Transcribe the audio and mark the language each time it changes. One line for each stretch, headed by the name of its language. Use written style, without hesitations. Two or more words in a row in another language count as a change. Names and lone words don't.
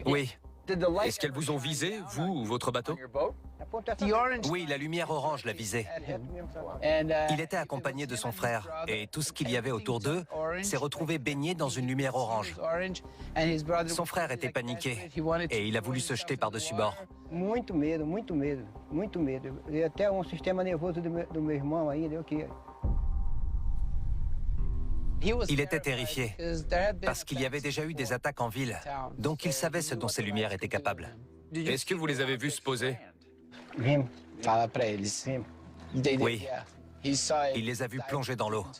French: Est-ce qu'elles vous ont visé, vous ou votre bateau? Oui, la lumière orange l'a visé. Il était accompagné de son frère, et tout ce qu'il y avait autour d'eux s'est retrouvé baigné dans une lumière orange. Son frère était paniqué, et il a voulu se jeter par-dessus bord.
Portuguese: Muito medo, muito medo, muito medo. E até sistema nervoso do meu irmão ainda,
French: Il était terrifié, parce qu'il y avait déjà eu des attaques en ville, donc il savait ce dont ces lumières étaient capables. Est-ce que vous les avez vus se poser? Oui, il les a vus plonger dans l'eau.